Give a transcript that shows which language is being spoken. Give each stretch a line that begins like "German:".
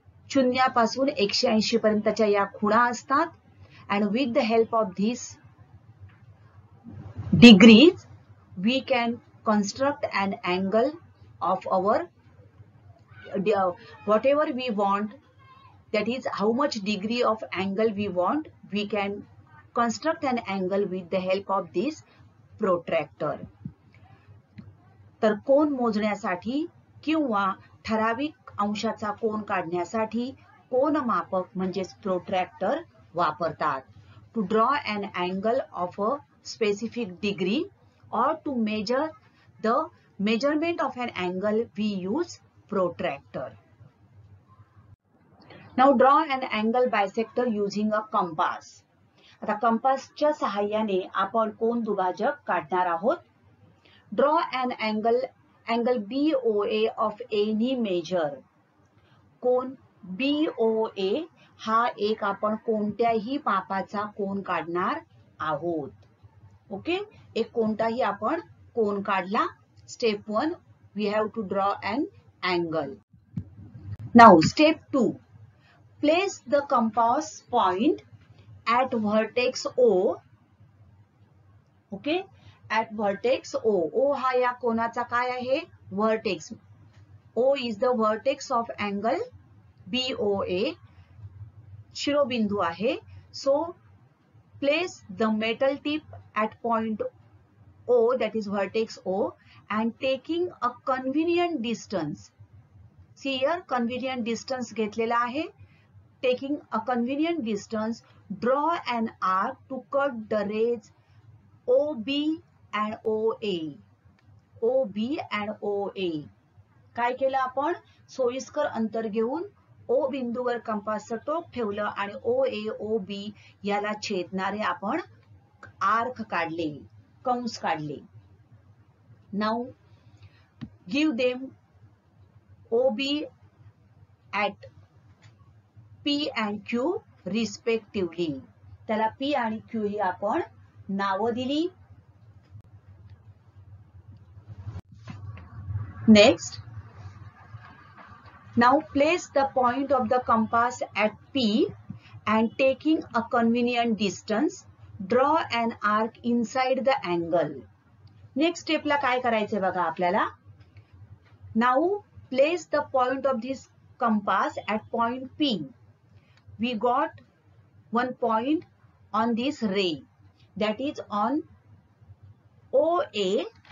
Marathi: शून्यापासून 180 पर्यंतच्या या खुणा असतात,
English: and with the help of these degrees we can construct an angle of our whatever we want, that is how much degree of angle we want, we can construct an angle with the help of this protractor.
Marathi: तर कोन मोजण्यासाठी किंवा ठराविक अंशाचा कोन काढण्यासाठी कोनमापक म्हणजेच protractor वापरतात.
English: To draw an angle of a specific degree or to measure the measurement of an angle, we use protractor. Now draw an angle bisector using a compass.
Marathi: आता कंपासच्या सहाय्याने आपण कोन दुभाजक काढणार आहोत.
English: Draw an angle BOA of any measure.
Marathi: Cone BOA हा एक आपण कोणत्याही मापाचा कोन काढणार आहोत. ओके, एक कोणताही आपण कोन काढला.
English: Step 1, we have to draw an angle. Now step 2, place the compass point at vertex O. Okay, at vertex O.
Marathi: O हा या कोनाचा काय आहे?
English: Vertex. O is the vertex of angle BOA.
Marathi: शिरोबिंदू आहे.
English: So place the metal tip at point O, that is vertex O, and taking a convenient distance. See here, convenient distance
Marathi: घेतलेला आहे.
English: Taking a convenient distance, draw an arc to cut the rays OB and OA. OB and OA.
Marathi: काय केलं आपण? सोयीस्कर अंतर घेऊन O बिंदूवर कंपासचं टोक ठेवलं आणि OA, OB याला छेदणारे आपण आर्क काढले, कंस काढले.
English: Now give them OB at P and Q respectively.
Marathi: त्याला P आणि Q ही आपण नावं दिली.
English: Next, now place the point of the compass at P and taking a convenient distance, draw an arc inside the angle. Next step
Marathi: ला काय करायचे बघा आपल्याला.
English: Now place the point of this compass at point P. We got one point on this ray, that is on OA.